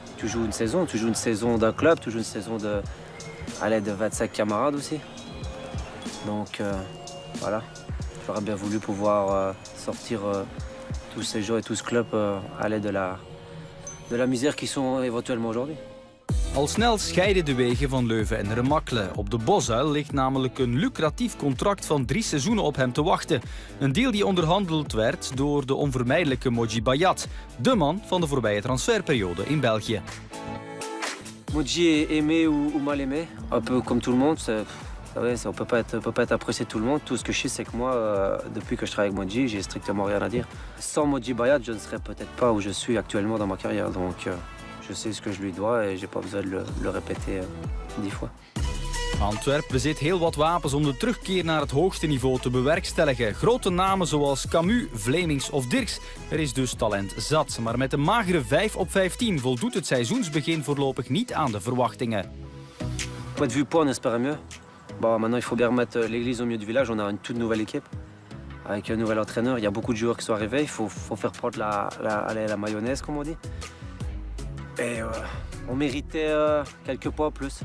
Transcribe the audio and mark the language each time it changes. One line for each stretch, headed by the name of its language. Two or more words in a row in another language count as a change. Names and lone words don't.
French: Tu joues une saison d'un club, tu joues une saison de 25 camarades aussi. Donc voilà, j'aurais bien voulu pouvoir sortir tous ces gens et tout ce club à l'aide de la misère qu'ils sont éventuellement aujourd'hui.
Dutch: Al snel scheiden de wegen van Leuven en Remacle. Op de Bosuil ligt namelijk een lucratief contract van 3 seizoenen op hem te wachten. Een deal die onderhandeld werd door de onvermijdelijke Modji Bayat, de man van de voorbije transferperiode in België.
French: Modji est aimé ou mal aimé, un peu comme tout le monde. On peut pas être apprécié de tout le monde. Tout ce que je sais, c'est que moi, depuis que je travaille avec Modji, j'ai strictement rien à dire. Sans Modji Bayat, je ne serais peut-être pas où je suis actuellement dans ma carrière. Donc, je sais ce que je lui dois et j'ai pas besoin de le répéter 10 fois.
Dutch: Antwerpen bezit heel wat wapens om de terugkeer naar het hoogste niveau te bewerkstelligen. Grote namen zoals Camus, Vlemings of Dirks. Er is dus talent zat. Maar met een magere 5 op 15 voldoet het seizoensbegin voorlopig niet aan de verwachtingen.
French: Point de vue points, on espère mieux. Bon, maintenant, il faut bien remettre l'église au milieu du village. On a une toute nouvelle équipe avec un nouvel entraîneur. Il y a beaucoup de joueurs qui sont arrivés. Il faut faire prendre la mayonnaise, comme on dit. Et on méritait quelques points plus.